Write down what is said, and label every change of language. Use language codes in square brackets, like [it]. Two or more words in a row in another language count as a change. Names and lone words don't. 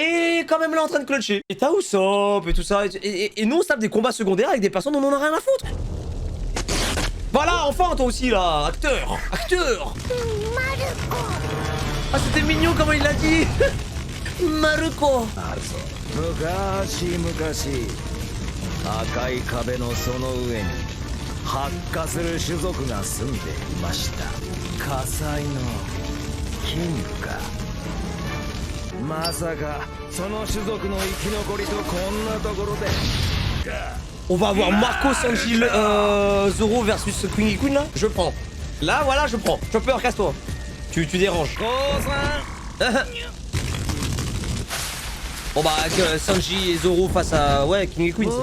[fr] Et quand même là en train de clutcher. Et t'as Usopp et tout ça. Et nous, on se tape des combats secondaires avec des personnes dont on en a rien à foutre. Voilà, enfin, toi aussi, là. Acteur. Acteur. Ah, c'était mignon comment il l'a dit. Maruko. [ja] 赤い壁のその上に発火する種族が住んでいました火災のキングかまさかその種族の生き残りとこんなところで [fr] On va avoir Marco, Sanji, Zoro versus Queen Queen là. Je prends. Là voilà, je prends. Chopper, casse-toi. Tu déranges. Bon bah Sanji et Zoro face à... Ouais, King et Queen.